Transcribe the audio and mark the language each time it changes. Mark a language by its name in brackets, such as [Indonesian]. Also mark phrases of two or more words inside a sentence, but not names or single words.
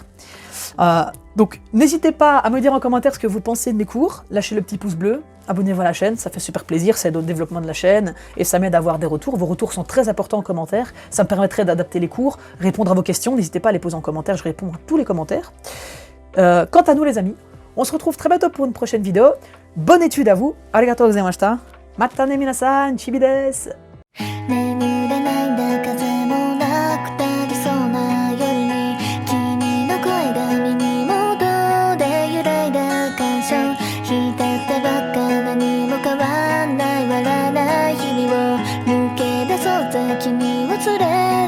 [French] Donc n'hésitez pas à me dire en commentaire ce que vous pensez de mes cours, lâchez le petit pouce bleu, abonnez-vous à la chaîne, ça fait super plaisir, ça aide au développement de la chaîne et ça m'aide à avoir des retours. Vos retours sont très importants en commentaire, ça me permettrait d'adapter les cours, répondre à vos questions, n'hésitez pas à les poser en commentaire, je réponds à tous les commentaires. Quant à nous les amis, on se retrouve très bientôt pour une prochaine vidéo. Bonne étude à vous. [Japanese] ありがとうございました。またね皆さん、ちびです. 眠れないんだ風もなくなりそうな夜に君の声が耳元で揺らいだ感傷浸ってばっか何も変わんない笑わない日々を抜け出そうぜ君を連れ